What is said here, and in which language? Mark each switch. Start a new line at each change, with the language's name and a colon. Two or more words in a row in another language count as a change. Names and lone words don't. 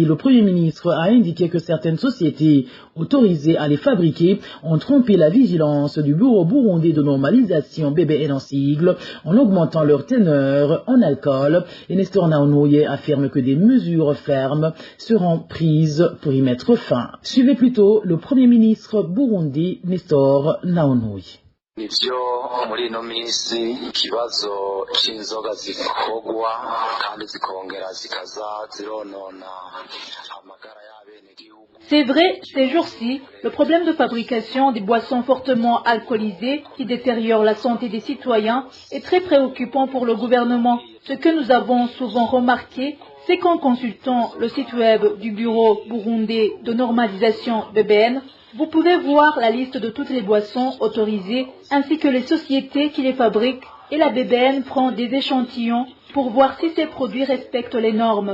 French: Le Premier ministre a indiqué que certaines sociétés autorisées à les fabriquer ont trompé la vigilance du Bureau burundais de normalisation BBN en sigle en augmentant leur teneur en alcool. Et Nestor Naonouye affirme que des mesures fermes seront prises pour y mettre fin. Suivez plutôt le Premier ministre burundais Nestor Naonouye.
Rundi: Nivyo muri ino minsi ikibazo cy'inzoga zikorwa kandi zikongera zikaza zironona amagara y'abenegihugu.
French: C'est vrai, ces jours-ci, le problème de fabrication des boissons fortement alcoolisées qui détériorent la santé des citoyens est très préoccupant pour le gouvernement. Ce que nous avons souvent remarqué, c'est qu'en consultant le site web du Bureau burundais de normalisation BBN, vous pouvez voir la liste de toutes les boissons autorisées ainsi que les sociétés qui les fabriquent et la BBN prend des échantillons pour voir si ces produits respectent les normes.